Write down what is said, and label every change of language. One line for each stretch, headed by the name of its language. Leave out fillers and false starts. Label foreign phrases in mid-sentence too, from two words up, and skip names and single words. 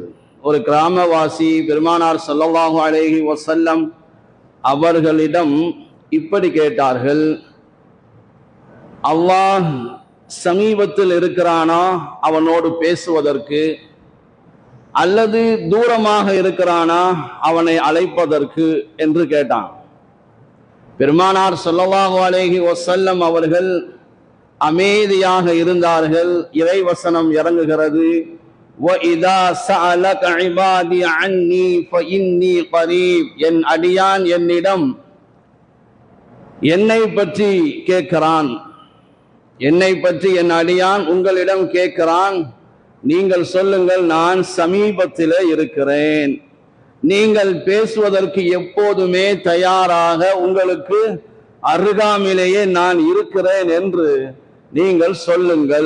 Tamil: ஒரு கிராமவாசி பெருமானார்
Arabic: صلى الله عليه وسلم
Tamil: அவர்களிடம் இப்படி கேட்டார்கள்: அல்லாஹ் சமீபத்தில் இருக்கிறானா அவனோடு பேசுவதற்கு, அல்லது தூரமாக இருக்கிறானா அவனை அழைப்பதற்கு என்று கேட்டான். பெருமானார்
Arabic: صلى الله عليه وسلم
Tamil: அவர்கள் அமைதியாக இருந்தார்கள். இறைவசனம் இறங்குகிறது:
Arabic: وَإِذَا سَأَلَكَ عِبَادِي عَنِّي فَإِنِّي قَرِيبٌ.
Tamil: என் அடியான் என்னிடம் என்னை பற்றி கேட்கிறான், என்னை பற்றி என் அடியான் உங்களிடம் கேட்கிறான், நீங்கள் சொல்லுங்கள், நான் சமீபத்தில் இருக்கிறேன், நீங்கள் பேசுவதற்கு எப்போதுமே தயாராக, உங்களுக்கு அருகாமையிலேயே நான் இருக்கிறேன் என்று நீங்கள் சொல்லுங்கள்.